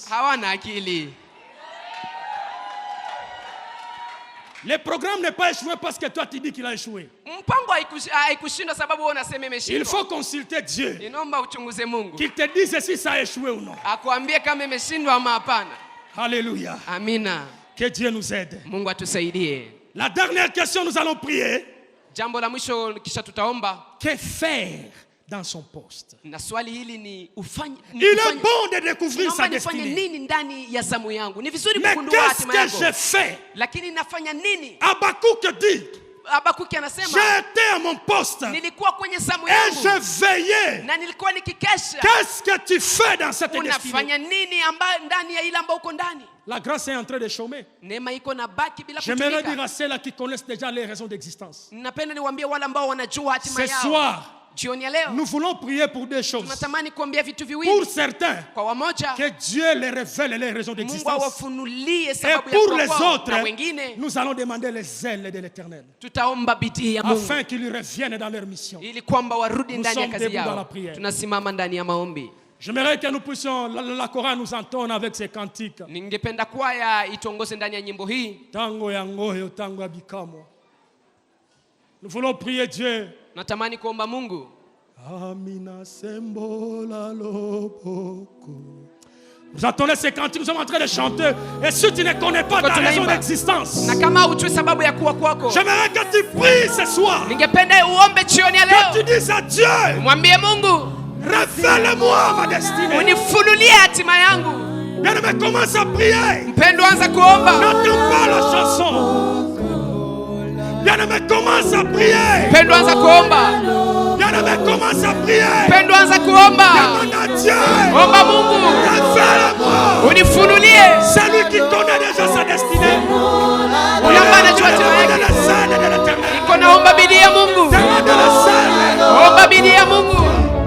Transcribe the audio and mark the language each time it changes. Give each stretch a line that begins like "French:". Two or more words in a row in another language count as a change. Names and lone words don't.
Swahili: Hawana akili.
French: Le programme n'est pas échoué parce que toi tu dis qu'il a échoué.
Swahili: Mpango haikushindwa sababu wewe unasema
French: Il
Swahili: imeshindwa.
French: faut consulter Dieu,
Swahili: Inaomba uchunguze Mungu.
French: qu'il te dise si ça a échoué ou non.
Swahili: Akuambie kama imeshindwa ama hapana.
French: Alléluia.
Swahili: Amina.
French: Que Dieu nous aide.
Swahili: Mungu atusaidie.
French: La dernière question, nous allons prier.
Swahili: Jambo la mwisho kisha tutaomba.
French: Que faire dans son poste?
Swahili: Na swali hili ni ufanye
French: Il est bon de découvrir sa
Swahili: naomba nifanye
French: destinée.
Swahili: nini ndani ya zamu yangu? Ni vizuri
French: Mais
Swahili: kugundua
French: qu'est-ce
Swahili: hatima
French: que
Swahili: yangu.
French: j'ai fait?
Swahili: Lakini nafanya nini?
French: Habakkuk dit,
Swahili: Habakuki anasema
French: j'ai été à mon poste
Swahili: nilikuwa kwenye zamu
French: et
Swahili: yangu
French: je veillais.
Swahili: na nilikuwa nikikesha.
French: Qu'est-ce que tu fais dans cette destinée?
Swahili: Unafanya nini ndani ya ile ambayo uko ndani?
French: La grâce est en train de chômer.
Swahili: Neema iko na baki bila
French: J'aimerais dire
Swahili: kutumika.
French: à ceux-là qui connaissent déjà les raisons d'existence.
Swahili: Napenda niwaambie wale ambao wanajua hatima
French: Ce
Swahili: yao.
French: soir,
Swahili: Jioni ya leo
French: nous voulons prier pour deux choses.
Swahili: tunatamani kuambia vitu
French: Pour
Swahili: viwili
French: certains,
Swahili: kwa wamoja.
French: que Dieu les révèle les raisons
Swahili: Mungu
French: d'existence.
Swahili: awafunulie
French: Et
Swahili: sababu ya
French: pour
Swahili: kuwa
French: les
Swahili: kwao.
French: autres,
Swahili: Na wengine
French: nous allons demander les ailes de l'Éternel.
Swahili: tutaomba bidii ya Mungu
French: Afin qu'ils reviennent dans leur mission.
Swahili: ili kwamba warudi
French: Nous
Swahili: ndani ya
French: sommes
Swahili: kazi
French: debout dans la
Swahili: yao.
French: prière.
Swahili: Tunasimama ndani ya maombi.
French: J'aimerais que nous puissions, la chorale nous entonne avec ces cantiques.
Swahili: Ningependa kwaya itongoze ndani ya nyimbo hii.
Lingala: Tango ya ngoyo, tango ya bikamo.
French: Nous voulons prier Dieu.
Swahili: Natamani kuomba Mungu.
Lingala: Amina sembola loboko.
French: Vous entendez ces cantiques, nous sommes en train de chanter. Et si tu ne connais pas ta raison d'existence,
Swahili: Na kama hujui sababu ya kuwa kwako,
French: j'aimerais que tu pries ce soir.
Swahili: ningependa uombe jioni ya
French: Que tu
Swahili: leo.
French: dises à Dieu,
Swahili: Mwambie Mungu,
French: révèle-moi ma destinée.
Swahili: unifunulie hatima yangu.
French: Bien-aimé, commence à prier.
Swahili: Mpendo, anza kuomba.
French: N'attends pas la chanson. Bien-aimé, commence à prier.
Swahili: Mpendo, anza kuomba.
French: Bien-aimé, commence à prier.
Swahili: Mpendo, anza kuomba.
French: Demande à Dieu.
Swahili: Omba Mungu,
French: Révèle-moi.
Swahili: unifunulie.
French: Celui qui connaît déjà sa destinée.
Swahili: Yule ambaye anajua hatima
French: Demande
Swahili: yake.
French: les ailes de l'Éternel.
Swahili: Iko naomba bidii ya Mungu.
French: Demande les ailes.
Swahili: Omba bidii ya Mungu.